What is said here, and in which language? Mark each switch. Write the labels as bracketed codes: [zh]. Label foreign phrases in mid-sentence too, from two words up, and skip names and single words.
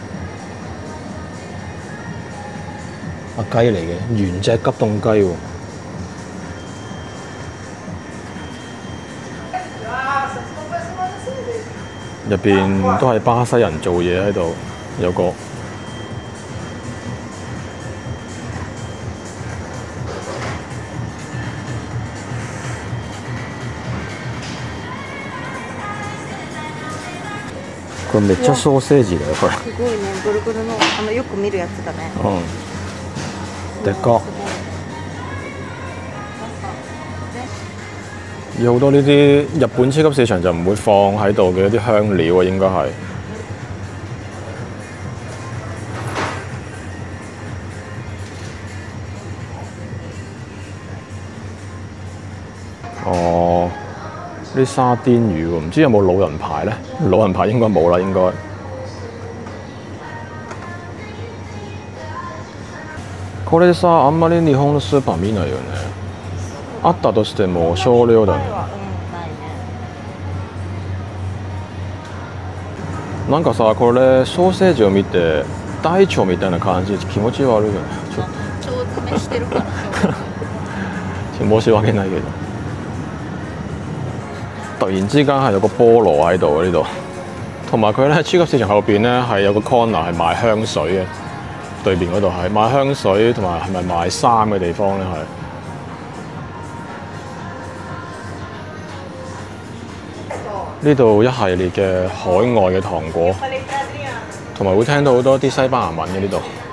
[yue] 雞嚟嘅，原隻急凍雞喎。入邊都係巴西人做嘢喺度，有個 [ja] これめっちゃソーセージだよこれ。すごいね、ぐるぐるのよく見るやつだね。でか。 [yue] 有好多呢啲日本超級市場就唔會放喺度嘅一啲香料啊，應該係。哦，啲沙甸魚喎，唔知有冇老人牌咧？老人牌應該冇啦，應該。 [ja] これさ、あんまり日本のスーパー見ないよね。あったとしても少量だね。なんかさ、これソーセージを見て大腸みたいな感じで気持ち悪いよね。ちょっと腸詰めしてるから申し訳ないけど。 [yue] 突然之間係有個菠蘿喺度呢度，同埋佢咧超級市場後邊咧係有個 corner 係賣香水嘅，對面嗰度係賣香水同埋係咪賣衫嘅地方咧係。呢度一系列嘅海外嘅糖果，同埋會聽到好多啲西班牙文嘅呢度。